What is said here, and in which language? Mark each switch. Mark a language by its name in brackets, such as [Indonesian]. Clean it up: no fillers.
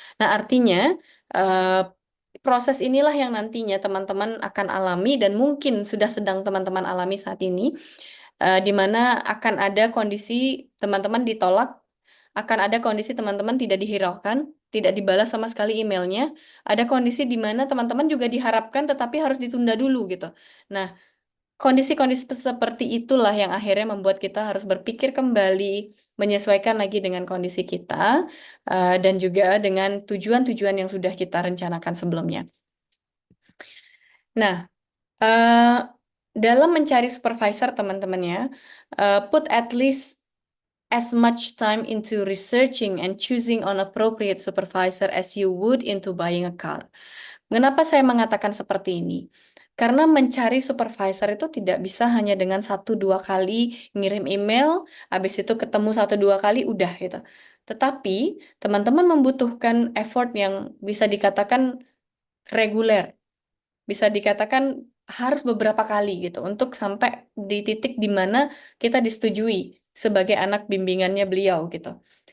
[Indonesian] Nah, artinya eh, proses inilah yang nantinya teman-teman akan alami dan mungkin sudah sedang teman-teman alami saat ini, di mana akan ada kondisi teman-teman ditolak, akan ada kondisi teman-teman tidak dihiraukan, tidak dibalas sama sekali emailnya, ada kondisi di mana teman-teman juga diharapkan tetapi harus ditunda dulu gitu. Nah, kondisi-kondisi seperti itulah yang akhirnya membuat kita harus berpikir kembali, menyesuaikan lagi dengan kondisi kita, dan juga dengan tujuan-tujuan yang sudah kita rencanakan sebelumnya. Nah, eh, dalam mencari supervisor teman-teman ya, [English] put at least as much time into researching and choosing an appropriate supervisor as you would into buying a car. [Indonesian] Mengapa saya mengatakan seperti ini? Karena mencari supervisor itu tidak bisa hanya dengan 1-2 kali ngirim email, habis itu ketemu 1-2 kali udah gitu. Tetapi teman-teman membutuhkan effort yang bisa dikatakan reguler, bisa dikatakan harus beberapa kali gitu untuk sampai di titik di mana kita disetujui sebagai anak bimbingannya beliau gitu.